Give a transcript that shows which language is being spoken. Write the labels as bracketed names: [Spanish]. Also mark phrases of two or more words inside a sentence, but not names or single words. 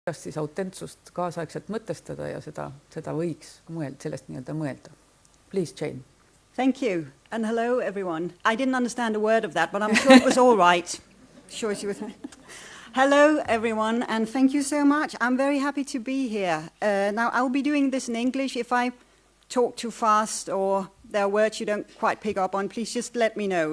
[Estonian] kuidas siis autentsust kaasaegselt mõtestada ja seda võiks sellest nii-öelda mõelda. [English] Please, Jane. Thank you, and hello everyone. I didn't understand a word of that, but I'm sure it was all right. Sure she was. Hello everyone, and thank you so much. I'm very happy to be here. Now I'll be doing this in English. If I talk too fast or there are words you don't quite pick up on, please just let me know.